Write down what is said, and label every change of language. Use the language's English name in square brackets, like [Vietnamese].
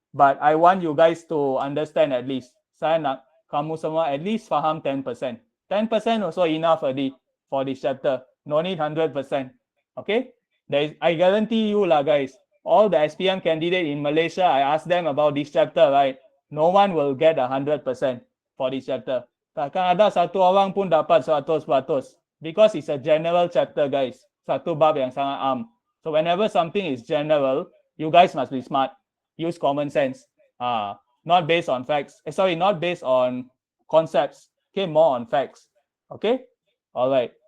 [English] But I want you guys to understand at least. [Malay] Saya nak kamu semua at least faham 10%. [English] 10% also enough already for this chapter. No need 100%. Okay? I guarantee you lah, guys. All the SPM candidate in Malaysia, I asked them about this chapter, right? No one will get 100% for this chapter. [Malay] Takkan ada satu orang pun dapat 100%. [English] Because it's a general chapter, guys. [Malay] Satu bab yang sangat am. [English] So whenever something is general, you guys must be smart. Use common sense. Not based on facts. Not based on concepts. Okay, more on facts. Okay? All right.